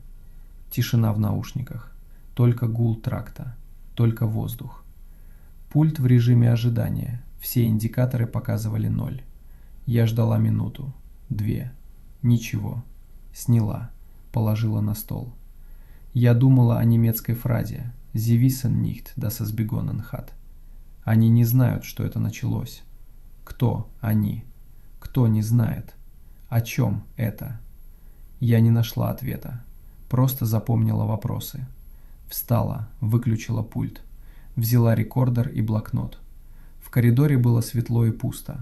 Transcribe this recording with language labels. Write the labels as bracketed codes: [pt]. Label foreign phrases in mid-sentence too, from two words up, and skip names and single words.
[ru] Тишина в наушниках. Только гул тракта. Только воздух. Пульт в режиме ожидания. Все индикаторы показывали 0. Я ждала минуту. 2. Ничего. Сняла. Положила на стол. Я думала о немецкой фразе [de] «Sie wissen nicht, dass es begonnen hat». [ru] Они не знают, что это началось. Кто они? Кто не знает? О чем это? Я не нашла ответа. Просто запомнила вопросы. Встала, выключила пульт. Взяла рекордер и блокнот. В коридоре было светло и пусто.